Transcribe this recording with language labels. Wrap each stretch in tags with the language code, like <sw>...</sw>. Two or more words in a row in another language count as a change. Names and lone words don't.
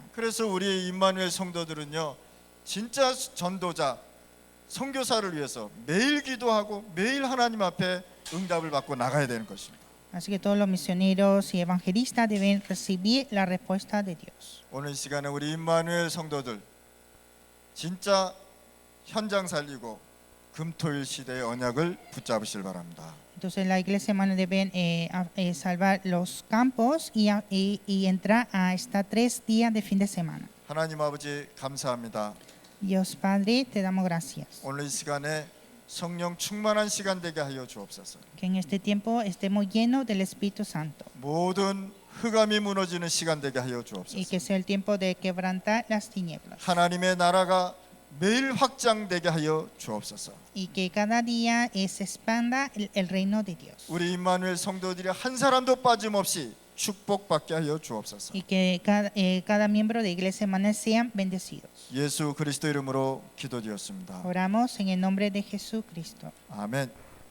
<ko>그래서 우리 임마누엘 성도들은요, 진짜 전도자, 선교사를 위해서 매일 기도하고 매일 하나님 앞에 응답을 받고 나가야 되는 것입니다.</ko> <es>Así que todos los misioneros y evangelistas deben recibir la respuesta de Dios.</es> <ko>오늘 이 시간에 우리 임마누엘 성도들 진짜 현장 살리고 금토일 시대의 언약을 붙잡으실 바랍니다.</ko> <es>Entonces la iglesia hermana deben salvar los campos y entrar a esta 3 días de fin de semana.</es> <ko>하나님 아버지 감사합니다.</ko> <es>Dios Padre, te damos gracias.</es> <ko>오늘 이 시간에 성령 충만한 시간 되게 하여 주옵소서.</ko> <es>Que en este tiempo estemos llenos del Espíritu Santo</es> <ko>모든 흑암이 무너지는 시간 되게 하여</ko> <es>y</es> <ko>주옵소서.</ko> <es>que sea el tiempo de quebrantar las tinieblas</es> <ko>하나님의 나라가 매일 확장되게 하여 주옵소서.</ko> <es>y que cada día se expanda el reino de Dios</es> <ko>우리 임마누엘 성도들이 한 사람도 빠짐없이 축복받게 하여 주옵소서.</ko> <es>y que cada miembro de iglesia hermana sean bendecidos.</es> <ko>예수 그리스도 이름으로 기도드렸습니다.</ko> <es>Oramos en el nombre de Jesucristo.</es> <ko>아멘.</ko>